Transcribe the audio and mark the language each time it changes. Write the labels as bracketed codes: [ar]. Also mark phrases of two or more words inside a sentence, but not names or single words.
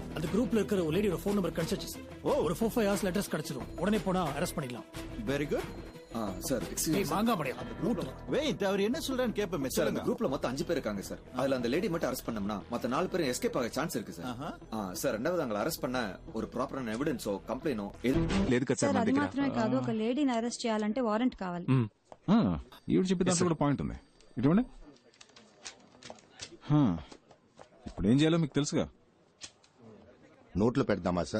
[ta] அந்த குரூப்ல இருக்கிற ஒரு லேடியோட ஃபோன் நம்பர் கிடைச்சிச்சு சார். ஒரு 4-5 hours அட்ரஸ் கிடைச்சிடும். உடனே போனா அரெஸ்ட் பண்ணிடலாம். வெரி குட். சார் எக்ஸ்கியூஸ் மாங்காமடி வெயிட், அவர் என்ன சொல்றான்னு கேப்பமே. சார் அந்த குரூப்ல மொத்தம் 5 பேர் இருக்காங்க சார். அதுல அந்த லேடி மட்டும் அரெஸ்ட் பண்ணோம்னா மத்த 4 பேரும் எஸ்கேப் ஆக சான்ஸ் இருக்கு சார். சார் ரெண்டாவது அவங்களை அரெస్ట్ பண்ண ஒரு [te] ప్రాపర్ ఎవిడెన్సో కంప్లైనో లేదు కదా సార్. అది మాత్రమే కాదు, ఒక లేడీని అరెస్ట్ చేయాలంటే వారెంట్ కావాలి. ఈవిడ చెప్పే దాంట్లో కూడా పాయింట్ ఉంది. ఇటువంటి ఇప్పుడు ఏం చేయాలో మీకు తెలుసుగా. నోట్లో పెడదామా సార్?